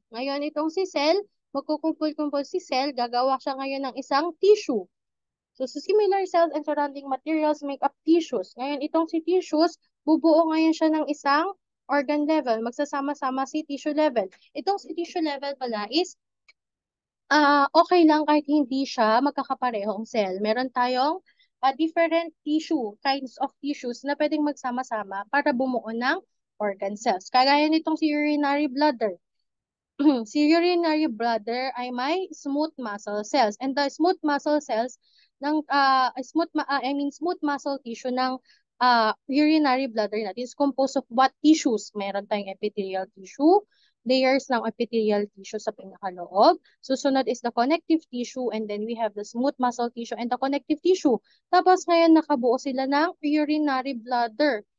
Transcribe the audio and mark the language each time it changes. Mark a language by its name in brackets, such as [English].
[Filipino] Ngayon, itong si cell, magkukumpul-kumpul si cell, gagawa siya ngayon ng isang tissue. [English] So, similar cells and surrounding materials make up tissues. [Filipino] Ngayon, itong si tissues, bubuo ngayon siya ng isang organ level. Magsasama-sama si tissue level. Itong si tissue level pala is okay lang kahit hindi siya magkakaparehong cell. Meron tayong different kinds of tissues na pwedeng magsama-sama para bumuo ng organ cells. Kagaya nitong si urinary bladder. Si urinary bladder ay may smooth muscle cells. [English] And the smooth muscle cells smooth muscle tissue ng urinary bladder natin is composed of what tissues? [Filipino] Meron tayong epithelial tissue, layers ng epithelial tissue sa pinakaloob. [English] Susunod is the connective tissue, and then we have the smooth muscle tissue and the connective tissue. [Filipino] Tapos ngayon nakabuo sila ng urinary bladder.